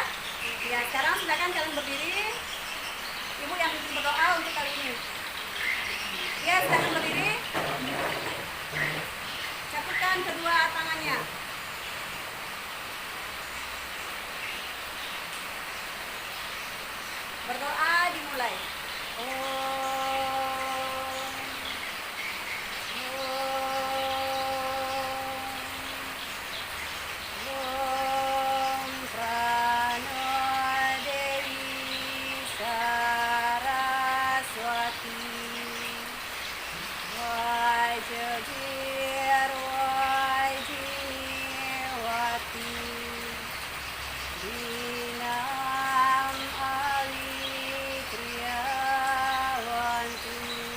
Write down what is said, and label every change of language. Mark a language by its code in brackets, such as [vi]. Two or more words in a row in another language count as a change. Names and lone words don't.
[id] Ya, sekarang silakan kalian berdiri. Ibu yang pimpin berdoa untuk kali ini. Ya, silakan berdiri. Cakupkan kedua tangannya. Berdoa dimulai. [sa] Om Prano Dewi Saraswati Wajir Wajiniwati Dinam Alitriawanti